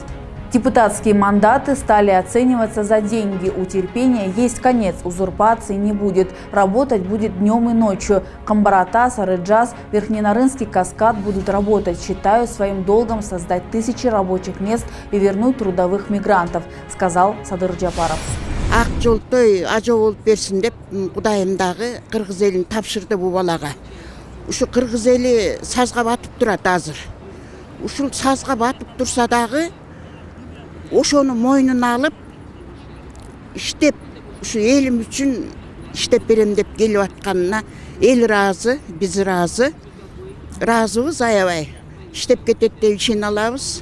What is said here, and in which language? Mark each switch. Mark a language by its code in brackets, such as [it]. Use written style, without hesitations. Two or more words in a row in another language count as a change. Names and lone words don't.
[ru] Депутатские мандаты стали оцениваться за деньги. У терпения есть конец, узурпации не будет. Работать будет днем и ночью. Камбарата, Сарыджаз, Верхненарынский каскад будут работать. Считаю своим долгом создать тысячи рабочих мест и вернуть трудовых мигрантов, сказал Садыр Джапаров. [ky] Ак жолтой ажо болуп берсин деп Кудайым дагы кыргыз элин тапшырды бу балага. Ушу кыргыз эли сазга батып турат азыр. Ушул сазга батып турса дагы ошону мойнуна алып иштеп ушу элим үчүн иштеп берем деп келип атканына эл ыраазы, биз ыраазыбыз, аябай иштеп кетет деп ишене алабыз.